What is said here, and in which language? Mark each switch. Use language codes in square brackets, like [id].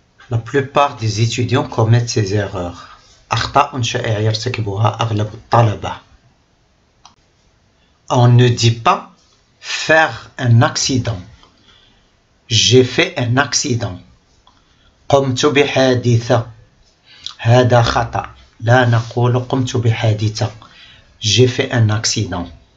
[fr] La plupart des étudiants commettent ces erreurs. [ar] أخطاء شائعة يرتكبها أغلب الطلبة. [fr] On ne dit pas faire un accident. J'ai fait un accident. [ar] قمت بحادثة. هذا خطأ. لا نقول قمت بحادثة. [fr] J'ai fait un accident.